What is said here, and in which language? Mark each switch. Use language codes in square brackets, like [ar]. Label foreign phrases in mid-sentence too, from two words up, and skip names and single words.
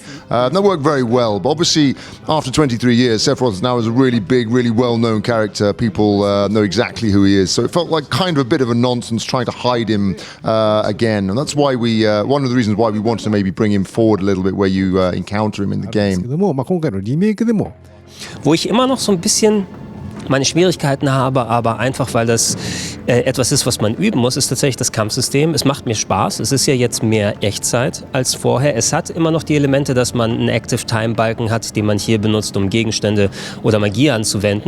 [en] That worked very well. But obviously, after 23 years, Sephiroth now is a really big, really well-known character. People know exactly who he is. So it felt like kind of a bit of a nonsense trying to hide him again. And that's why one of the reasons why we wanted to maybe bring him forward a little bit where you encounter him in the game. [ja] 今回のリメイクでも [de] Wo ich immer noch so ein bisschen meine Schwierigkeiten habe, aber einfach, weil das etwas ist, was man üben muss, ist tatsächlich das Kampfsystem. Es macht mir Spaß. Es ist ja jetzt mehr Echtzeit als vorher. Es hat immer noch die Elemente, dass man einen Active-Time-Balken hat, den man hier benutzt, um Gegenstände oder Magie anzuwenden.